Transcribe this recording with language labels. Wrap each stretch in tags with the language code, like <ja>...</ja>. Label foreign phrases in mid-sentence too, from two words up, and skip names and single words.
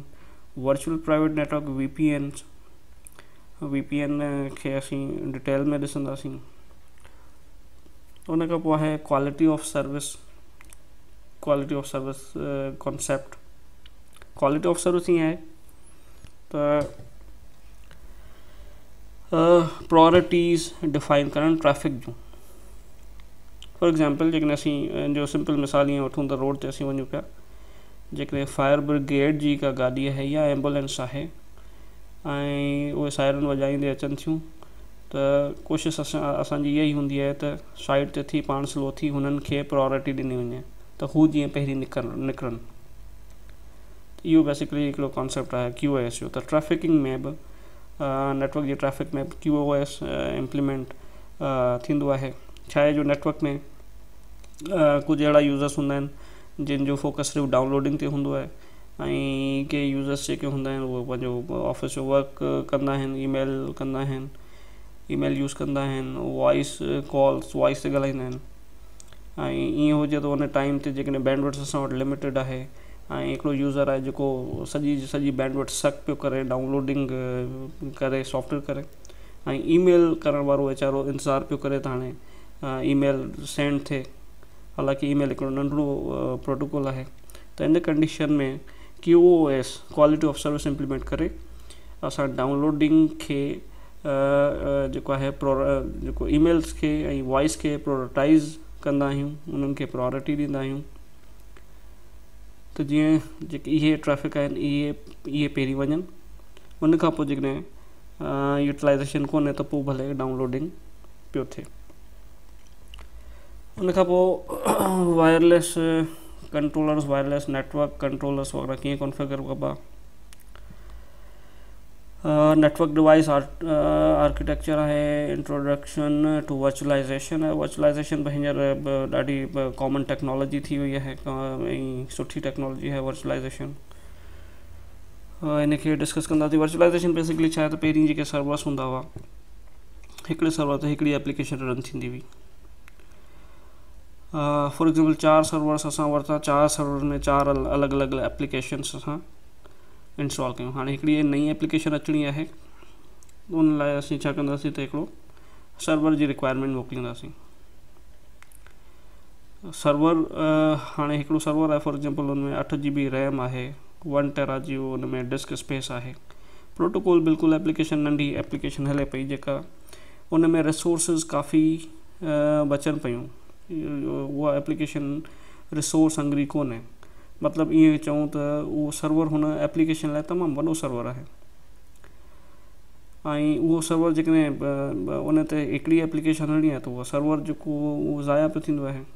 <en>virtual private network</en> <sd>VPN खे असीं डिटेल में ॾिसंदासीं। उन खां पोइ आहे</sd> <en>quality of service concept. quality of service</en> <sd>ईअं आहे त</sd> <en>priorities define</en> <sd>करणु ट्रैफिक जूं।</sd> <en>for example</en> <sd>जेकॾहिं असीं जो सिंपल मिसाल ईअं वठूं त रोड ते असीं वञूं पिया, जेकॾहिं</sd> <en>fire brigade</en> <sd>जी का गाॾी आहे या एम्बुलेंस आहे ऐं उहे सायरन वॼाईंदे अचनि थियूं त कोशिशि असांजी इहा ई हूंदी आहे त साइड ते थी पाण स्लो थी हुननि खे प्रायोरिटी ॾिनी वञे त हू जीअं पहिरीं निकिरनि। इहो बेसिकली हिकिड़ो कॉन्सेप्ट आहे QoS जो। त ट्रैफिकिंग में बि नेटवर्क जे ट्रैफिक में</sd> <en>QoS implement</en> <sd>थींदो आहे। छा आहे जो नेटवर्क में कुझु अहिड़ा यूज़र्स हूंदा आहिनि जिन जो फोकस सिर्फ़ु डाउनलोडिंग ते हूंदो आहे ऐं के यूज़र्स जेके हूंदा आहिनि उहे पंहिंजो ऑफिस जो वर्क कंदा आहिनि, ईमेल कंदा आहिनि,</sd> <en>email use</en> <sd>कंदा आहिनि,</sd> <en>voice calls</en> <sd>वॉइस ते ॻाल्हाईंदा आहिनि। ऐं ईअं हुजे त उन टाइम ते जेकॾहिं बैंडविड्थ असां वटि लिमिटेड आहे ऐं हिकिड़ो यूज़र आहे जेको सॼी</sd> <en>bandwidth suck</en> <sd>पियो करे डाउनलोडिंग करे सॉफ्टवेयर करे ऐं ईमेल करण वारो वीचारो इंतज़ारु पियो करे त हाणे</sd> <en>email send</en> <sd>थिए। हालांकि ईमेल हिकिड़ो नंढिड़ो प्रोटोकॉल आहे। त इन कंडीशन में</sd> <en>QoS quality of service implement</en> <sd>करे असां डाउनलोडिंग खे जेको आहे जेको ईमेल्स खे ऐं वॉइस खे प्रायोरिटाइज़ कंदा आहियूं, उन्हनि खे प्रायोरिटी ॾींदा आहियूं। त जीअं जेके इहे ट्रैफिक आहिनि इहे पहिरीं वञनि, उन खां पोइ जेकॾहिं यूटिलाइज़ेशन कोन्हे त पोइ भले डाउनलोडिंग पियो थिए। उन खां पोइ</sd> <en>wireless controllers, wireless network controllers</en> <sd>वग़ैरह कीअं कॉन्फ़िगर कबा।</sd> <en>network device architecture है, introduction to virtualization है।</en> <sd>वर्चुअलाइजेशन हींअर ॾाढी</sd> <en>common technology</en> <sd>थी वई आहे ऐं सुठी टेक्नोलॉजी है वर्चुअलाइजेशन। इनके डिस्कस कंदासीं। वर्चुअलाइजेशन बेसिकली छा आहे त पहिरीं जेके सर्वर्स हूंदा हुआ, हिकिड़े सर्वर ते हिकिड़ी</sd> <en>application run</en> <sd>थींदी हुई।</sd> <en>for example 4 servers</en> <sd>असां वरिता, 4 सर्वर में 4 अलॻि अलॻि एप्लीकेशन्स असां इंस्टॉल कयूं। हाणे हिकिड़ी नई एप्लीकेशन अचणी आहे, उन लाइ असीं छा कंदासीं त हिकिड़ो सर्वर जी रिक्वायरमेंट मोकिलींदासीं। सर्वर हाणे हिकिड़ो सर्वर आहे,</sd> <en>for example</en> <sd>उनमें 8</sd> <en>GB RAM</en> <sd>आहे, 1 TB जी उनमें</sd> <en>disk space</en> <sd>आहे। प्रोटोकॉल बिल्कुलु एप्लीकेशन नंढी एप्लीकेशन हले पई जेका उनमें रिसोर्सिस काफ़ी बचनि पियूं। उहा एप्लीकेशन</sd> <en>resource hungry</en> <sd>कोन्हे, मतिलबु ईअं चऊं त उहो सर्वर हुन एप्लीकेशन लाइ तमामु वॾो सर्वर आहे ऐं उहो सर्वर जेकॾहिं उन ते हिकिड़ी एप्लीकेशन हलणी आहे त उहो सर्वर जेको उहो ज़ाया पियो थींदो आहे।</sd>